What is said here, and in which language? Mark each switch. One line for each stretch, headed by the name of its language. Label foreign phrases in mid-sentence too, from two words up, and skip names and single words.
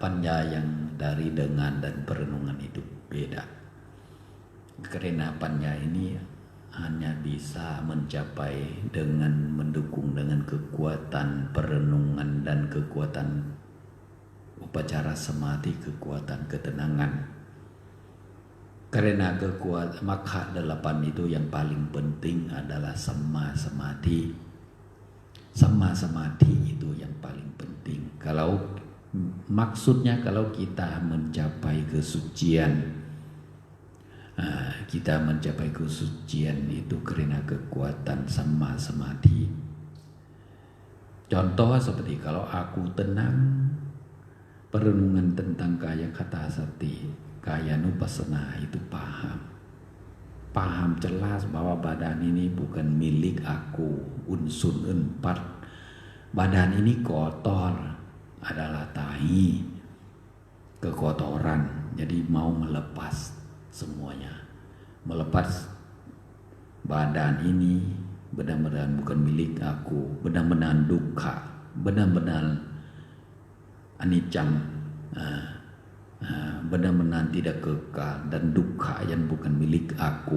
Indonesian: Panya yang dari dengan dan perenungan itu beda, karena panya ini hanya bisa mencapai dengan mendukung dengan kekuatan perenungan dan kekuatan upacara samadhi, kekuatan ketenangan. Karena kekuatan makha 8 itu yang paling penting adalah samma samadhi. Samma samadhi itu yang paling penting. Kalau maksudnya kalau kita mencapai kesucian, itu karena kekuatan samma samadhi. Contoh seperti kalau aku tenang, perenungan tentang kaya kata sati, kaya nupassana itu paham jelas bahwa badan ini bukan milik aku, unsur 4. Badan ini kotor, adalah tahi, kekotoran. Jadi mau melepas semuanya, melepas badan ini benar-benar bukan milik aku, benar-benar dukkha, benar-benar anicca, benar-benar tidak kekal, dan dukkha yang bukan milik aku.